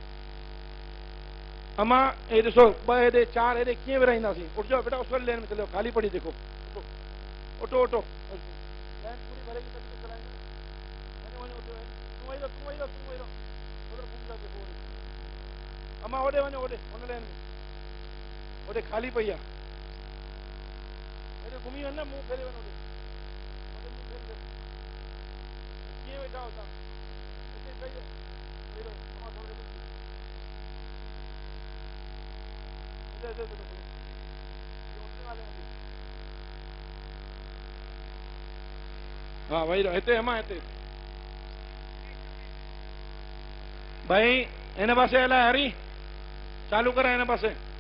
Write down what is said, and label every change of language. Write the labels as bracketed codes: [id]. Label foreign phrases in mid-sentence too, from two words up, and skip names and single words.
[sd] अमा ये ॾिसो ॿ हेॾे चार हेॾे कीअं विराईंदासीं। [hi] उठ जाओ बेटा, उस वाली लेन में चलो, खाली पड़ी देखो। उठो उठो, लाइन पूरी भरेगी तभी तो चलाएंगे। [sd] वञो वञो [hi] उठो, तूं वही रहो तूं वही रहो तूं वही रहो, उधर घूम जाओ देखो ओॾे। [sd] अमा ओॾे वञो ओॾे हुन लेन में, ओॾे खाली पई आहे। हेॾे घुमी वञ न, मुंहुं फेरे वञ ओॾे, मुंहुं फेरे वञ। कीअं वेठा हो तव्हां? हिते सही आहे, सही रहो। अमा थोरो हेॾे हाँ [hi] वही रहो [sd] हिते अमा हिते भाई इन पासे हलाए हरी चालू करा इन पासे